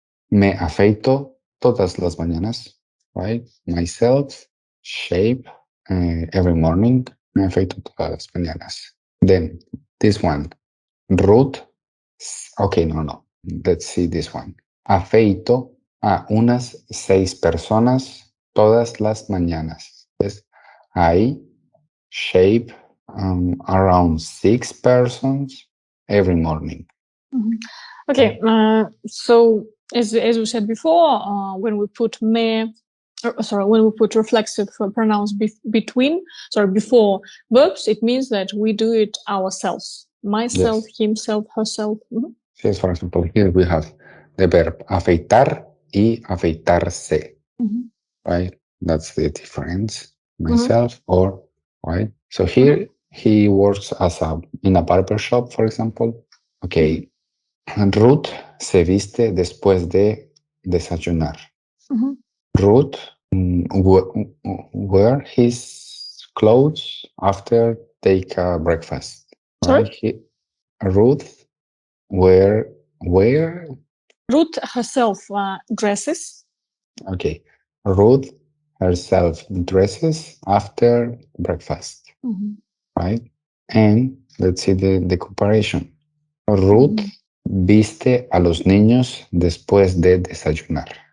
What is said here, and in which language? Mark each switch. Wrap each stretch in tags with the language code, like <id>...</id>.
<es>Me afeito todas las mañanas.</es> <en>Right? Myself shave every morning.</en> <es>Me afeito todas las mañanas.</es> <en>Then this one, Ruth. Okay, no. Let's see this one.</en> <es>Afeito a unas 6 personas todas las mañanas.</es> <en>Pues, I shave around 6 persons every morning. Okay, so as we said before, when we put when we put reflexive pronouns before verbs, it means that we do it ourselves. Myself, himself, herself. Yes, for example, here we have the verb afeitar y afeitarse. Right? That's the difference. Myself or, right? So here he works in a barber shop, for example. Okay.</en> <es>Ruth se viste después de desayunar.</es> <en>Ruth wear his clothes after take a breakfast. Right? Ruth wear Ruth herself dresses. Okay. Ruth herself dresses after breakfast. Right? And let's see the comparison.</en> <es>Ruth viste a los niños después de desayunar.</es>